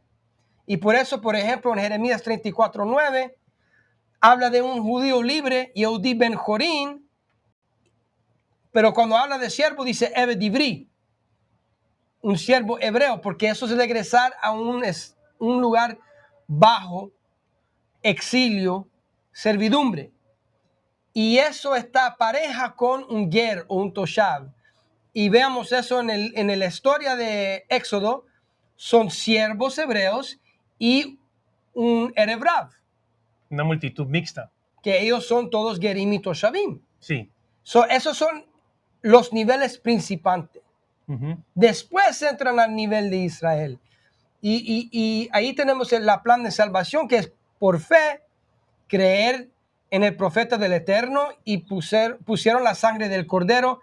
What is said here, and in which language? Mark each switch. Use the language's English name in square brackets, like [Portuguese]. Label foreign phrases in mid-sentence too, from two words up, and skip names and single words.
[Spanish] Y por eso, por ejemplo, en Jeremías 34:9, habla de un judío libre, [Hebrew] Yehudi ben Jorín, [Spanish] pero cuando habla de siervo dice [Hebrew] Eved Ivri, [Spanish] un siervo hebreo, porque eso es regresar a un lugar bajo, exilio, servidumbre. Y eso está pareja con un ger o un toshav. Y veamos eso en la historia de Éxodo. Son siervos hebreos y un [Hebrew] erev rav, [Spanish] Una multitud mixta. que ellos son todos gerim y toshavim. Sí. Esos son los niveles principantes. Uh-huh. Después entran al nivel de Israel. Y ahí tenemos la plan de salvación, que es por fe, creer en el profeta del Eterno y pusieron la sangre del Cordero.